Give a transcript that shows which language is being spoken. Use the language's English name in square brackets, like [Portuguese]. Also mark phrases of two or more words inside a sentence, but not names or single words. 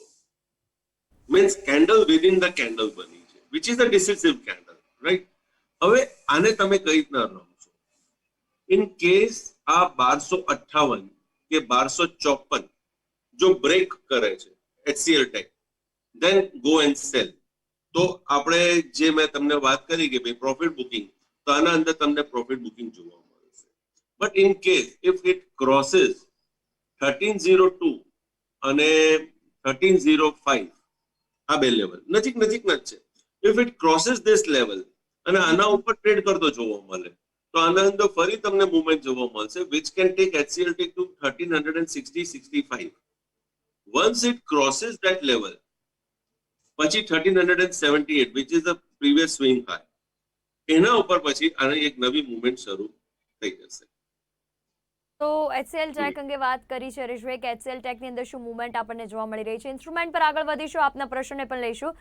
[English] means candle within the candle [Gujarati] બની છે [English] which is a decisive candle. [Gujarati] રાઈટ, હવે આને તમે કઈ રીતના રમશો? [English] in case [Gujarati] આ 1258 કે 1254 જો બ્રેક કરે છે HCL ટેક, [English] then go and sell. [Gujarati] તો આપણે જે મેં તમને વાત કરી કે ભાઈ [English] profit booking, [Gujarati] તો આના અંદર તમને [English] profit booking [Gujarati] જોવા મળશે. [English] but in case if it crosses [Gujarati] 1302 અને 1305, આ બે લેવલ નજીકના જ છે. [English] if it crosses this level [Gujarati] અને આના ઉપર ટ્રેડ કરતો જોવા મળે તો આના અંદર ફરી તમને મુવમેન્ટ જોવા મળશે [English] which can take HCL Tech to 1360-65. Once it crosses that level, પછી 1378 which is the previous swing high, [Gujarati] એના ઉપર પછી આની એક નવી મૂવમેન્ટ શરૂ થઈ જશે. તો એચસીએલ ટેક અંગે વાત કરી છે હરીશભાઈ કે એચસીએલ ટેકની અંદર શું મૂવમેન્ટ આપણને જોવા મળી રહી છે. ઇન્સ્ટ્રુમેન્ટ પર આગળ વધીશું, આપના પ્રશ્નને પણ લઈશું.